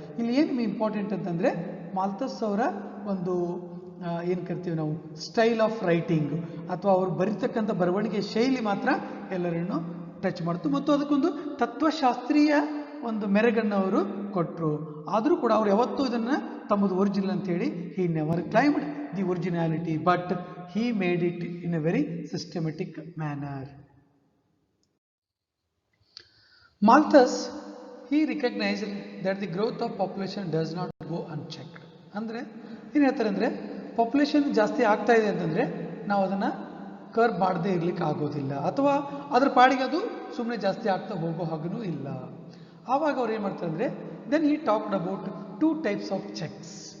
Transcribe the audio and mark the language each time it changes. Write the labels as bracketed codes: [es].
[kn] ಇಲ್ಲಿ ಏನು ಇಂಪಾರ್ಟೆಂಟ್ ಅಂತಂದರೆ, ಮಾಲ್ಥಸ್ ಅವರ ಒಂದು ಏನು ಕರಿತೀವಿ ನಾವು ಸ್ಟೈಲ್ ಆಫ್ ರೈಟಿಂಗ್ ಅಥವಾ ಅವರು ಬರೀತಕ್ಕಂಥ ಬರವಣಿಗೆ ಶೈಲಿ ಮಾತ್ರ ಎಲ್ಲರನ್ನು ಟಚ್ ಮಾಡ್ತು ಮತ್ತು ಅದಕ್ಕೊಂದು ತತ್ವಶಾಸ್ತ್ರೀಯ ಒಂದು ಮೆರಗನ್ನು ಅವರು ಕೊಟ್ಟರು. ಆದರೂ ಕೂಡ ಅವರು ಯಾವತ್ತೂ ಇದನ್ನು ತಮ್ಮದು ಒರಿಜಿನಲ್ ಅಂತೇಳಿ [en] He never claimed the originality but he made it in a very systematic manner. Malthus he recognized that the growth of population does not go unchecked. [kn] ಅಂದರೆ ಏನು ಹೇಳ್ತಾರೆ ಅಂದರೆ, ಪಾಪ್ಯುಲೇಷನ್ ಜಾಸ್ತಿ ಆಗ್ತಾ ಇದೆ ಅಂತಂದರೆ ನಾವು ಅದನ್ನು ಕರ್ಬ್ ಮಾಡದೇ ಇರಲಿಕ್ಕೆ ಆಗೋದಿಲ್ಲ ಅಥವಾ ಅದ್ರ ಪಾಡಿಗೆ ಅದು ಸುಮ್ಮನೆ ಜಾಸ್ತಿ ಆಗ್ತಾ ಹೋಗೋ ಹಾಗೂ ಇಲ್ಲ. ಆವಾಗ ಅವ್ರು ಏನು ಮಾಡ್ತಾರೆ ಅಂದರೆ, [en] Then he talked about 2 types of checks.